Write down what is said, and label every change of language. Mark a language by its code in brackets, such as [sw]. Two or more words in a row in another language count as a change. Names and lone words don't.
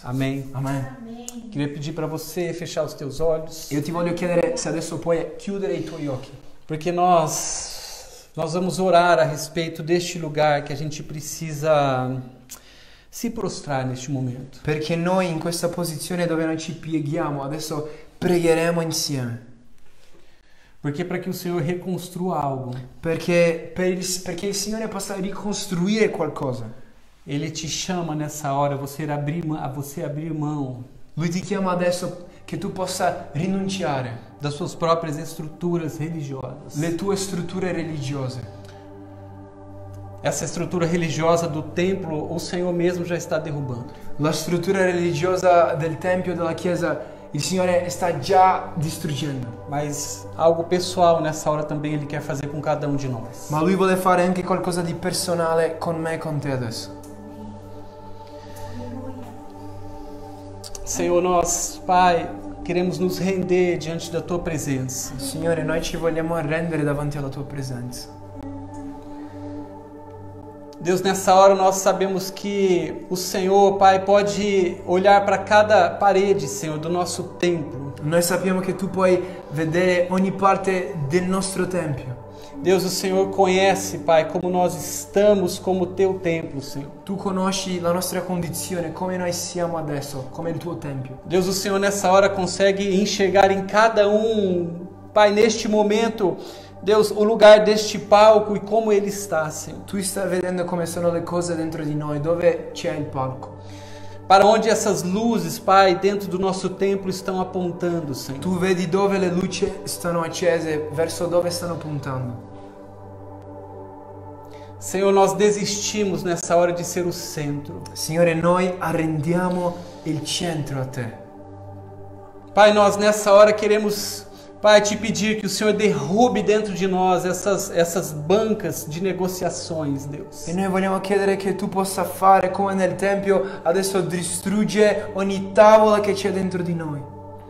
[pt] Amém. [it] Amen. [pt] Queria pedir para você fechar os teus olhos. [it] Io ti voglio chiedere se adesso puoi chiudere i tuoi occhi. [pt] Porque nós vamos orar a respeito deste lugar que a gente precisa se prostrar neste momento. [it] Perché noi in questa posizione dove noi ci pieghiamo, adesso pregheremo insieme. [pt] Porque para que o Senhor reconstrua algo, [it] Perché il Signore possa ricostruire qualcosa. [pt] Ele te chama nessa hora a você abrir mão [it] Lui ti chiama adesso che tu possa rinunciare [pt] das suas próprias estruturas religiosas. [it] le tue strutture religiose. [pt] Essa estrutura religiosa do templo, o Senhor mesmo já está derrubando. [it] La struttura religiosa del Tempio, della Chiesa, il Signore sta già distruggendo. [pt] Mas algo pessoal nessa hora também Ele quer fazer com cada um de nós. [it] Ma Lui vuole fare anche qualcosa di personale con me e con te adesso. [pt] Senhor, nós, Pai, queremos nos render diante da Tua presença. [it] Signore, noi ci vogliamo arrendere davanti alla Tua presenza. [pt] Deus, nessa hora nós sabemos que o Senhor, Pai, pode olhar para cada parede, Senhor, do nosso templo. [it] Noi sappiamo che Tu puoi vedere ogni parte del nostro Tempio. [pt] Deus, o Senhor conhece, Pai, como nós estamos como Teu templo, Senhor. [it] Tu conosci la nostra condizione, come noi siamo adesso, come il Tuo Tempio. [pt] Deus, o Senhor nessa hora consegue enxergar em cada um, Pai, neste momento, Deus, o lugar deste palco e como ele está, Senhor. [it] Tu stai vedendo come sono le cose dentro di noi, dove c'è il palco. [pt] Para onde essas luzes, Pai, dentro do nosso templo estão apontando, Senhor. [it] Tu vedi dove le luci stanno accese, verso dove stanno puntando. [pt] Senhor, nós desistimos nessa hora de ser o centro. [it] Signore, noi arrendiamo il centro a Te. [pt] Pai, nós nessa hora queremos, Pai, te pedir que o Senhor derrube dentro de nós essas bancas de negociações, Deus. [it] E noi vogliamo chiedere che Tu possa fare come nel Tempio, adesso distrugge ogni tavola che c'è dentro di noi.